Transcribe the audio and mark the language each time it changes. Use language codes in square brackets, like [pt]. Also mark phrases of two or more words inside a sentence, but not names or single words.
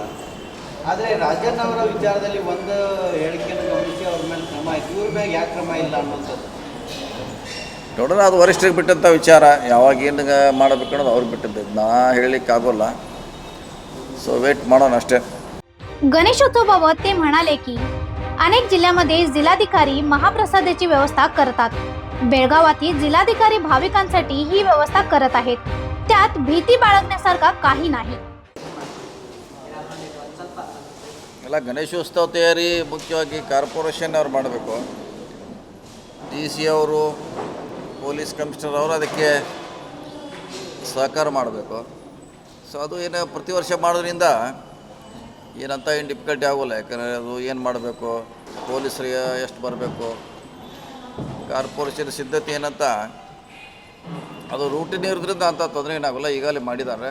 [kn] ಆದರೆ ರಾಜಣ್ಣ ಅವರ ವಿಚಾರದಲ್ಲಿ ಒಂದು ಹೇಳಿಕೆಯನ್ನು ಗಮನಿಸಿ ಅವ್ರ ಮೇಲೆ ಕ್ರಮ ಆಯಿತು, ಇವ್ರ ಮೇಲೆ ಯಾಕೆ ಕ್ರಮ ಇಲ್ಲ ಅನ್ನೋಂಥದ್ದು ನೋಡೋಣ, ಅದು ವರಿಷ್ಠರಿಗೆ ಬಿಟ್ಟಂಥ ವಿಚಾರ। ಯಾವಾಗ ಏನು ಮಾಡಬೇಕು ಅನ್ನೋದು ಅವ್ರಿಗೆ ಬಿಟ್ಟಿದ್ದು, ನಾ ಹೇಳಲಿಕ್ಕಾಗೋಲ್ಲ। ಸೊ ವೇಟ್ ಮಾಡೋಣ ಅಷ್ಟೇ। [mr] गणेशोत्सवाबाबत ते म्हणाले की अनेक जिल्ह्यामध्ये जिल्हाधिकारी महाप्रसादाची व्यवस्था करतात। बेळगावातील जिल्हाधिकारी भाविकांसाठी ही व्यवस्था करत आहेत, त्यात भीती बाळगण्यासारखा काही नाही। [kn] ಎಲ್ಲ ಗಣೇಶೋತ್ಸವ ತಯಾರಿ ಮುಖ್ಯವಾಗಿ ಕಾರ್ಪೊರೇಷನ್ ಅವ್ರು ಮಾಡಬೇಕು। DC ಅವರು, ಪೊಲೀಸ್ ಕಮಿಷನರ್ ಅವರು ಅದಕ್ಕೆ ಸಹಕಾರ ಮಾಡಬೇಕು। ಸೊ ಅದು ಏನು ಪ್ರತಿ ವರ್ಷ ಮಾಡೋದ್ರಿಂದ ಏನಂತ ಏನು ಡಿಫಿಕಲ್ಟಿ ಆಗೋಲ್ಲ, ಯಾಕಂದರೆ ಅದು ಏನು ಮಾಡಬೇಕು, ಪೊಲೀಸರಿಗೆ ಎಷ್ಟು ಬರಬೇಕು, ಕಾರ್ಪೊರೇಷನ್ ಸಿದ್ಧತೆ ಏನಂತ ಅದು ರೂಟೀನ್ ಇರೋದ್ರಿಂದ ಅಂಥ ತೊಂದರೆ ಏನಾಗೋಲ್ಲ, ಈಗಾಗಲೇ ಮಾಡಿದ್ದಾರೆ।